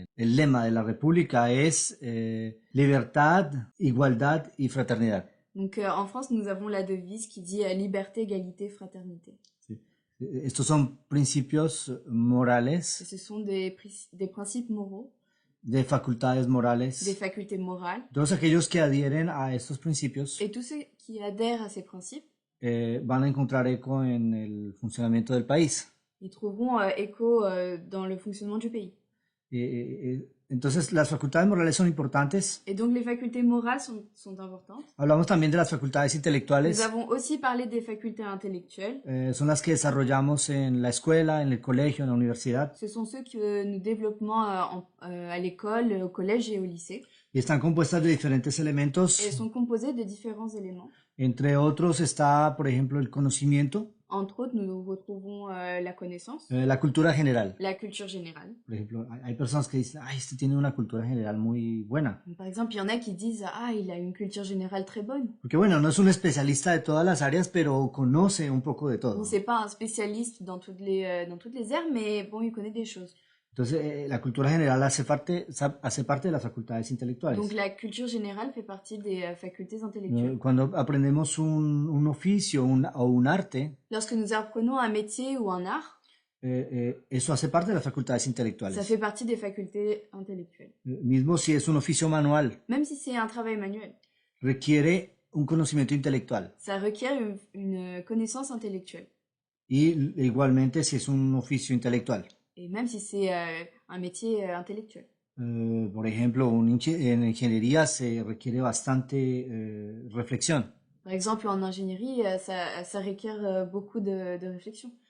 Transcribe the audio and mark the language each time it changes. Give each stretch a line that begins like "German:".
Spanish: El lema de la República es libertad, igualdad y fraternidad.
French: Donc en France, nous avons la devise qui dit liberté, égalité, fraternité.
Spanish: Sí. Estos son principios morales.
French: Et ce sont des principes moraux.
Spanish: De facultades morales.
French: Des facultés morales.
Spanish: Todos aquellos que adhieren a estos principios.
French: Et tous ceux qui adhèrent à ces principes.
Spanish: Van a encontrar eco en el funcionamiento del país.
French: Ils trouveront écho dans le fonctionnement du pays.
Spanish: Entonces, las facultades morales son importantes.
French: Et donc, les facultés morales sont importantes.
Spanish: Hablamos también de las facultades intelectuales.
French: Nous avons aussi parlé des facultés intellectuelles.
Spanish: Son las que desarrollamos en la escuela, en el colegio, en la universidad.
French: Ce sont ceux que nous développons à l'école, au collège et au lycée.
Spanish: Y están compuestas de diferentes elementos.
French: Et sont composées de différents éléments.
Spanish: Entre otros está, por ejemplo, el conocimiento.
French: Entre autres, nous retrouvons la connaissance.
Spanish: La cultura general.
French: La culture générale.
Spanish: Por ejemplo, hay personas que dicen, este tiene una cultura general muy buena.
French: Par exemple, il y en a qui disent, il a une culture générale très bonne.
Spanish: Porque bueno, no es un especialista de todas las áreas, pero conoce un poco de todo.
French: Bon, c'est pas un spécialiste dans toutes les aires, mais bon, il connaît des choses.
Spanish: Entonces, la cultura general hace parte de las facultades intelectuales.
French: Donc, la culture générale fait partie des facultés intellectuelles.
Spanish: Cuando aprendemos un oficio o un arte,
French: lorsque nous apprenons un métier ou un art,
Spanish: eso hace parte de las facultades intelectuales.
French: Ça fait partie des facultés intellectuelles.
Spanish: Mismo si es un oficio manual.
French: Même si c'est un travail manuel.
Spanish: Requiere un conocimiento intelectual.
French: Ça requiert une connaissance intellectuelle.
Spanish: Y igualmente si es un oficio intelectual.
French: Et même si c'est un métier intellectuel.
Spanish: Por ejemplo, en ingeniería se requiere bastante reflexión.
French: Par exemple, en ingénierie, ça requiert beaucoup de réflexion.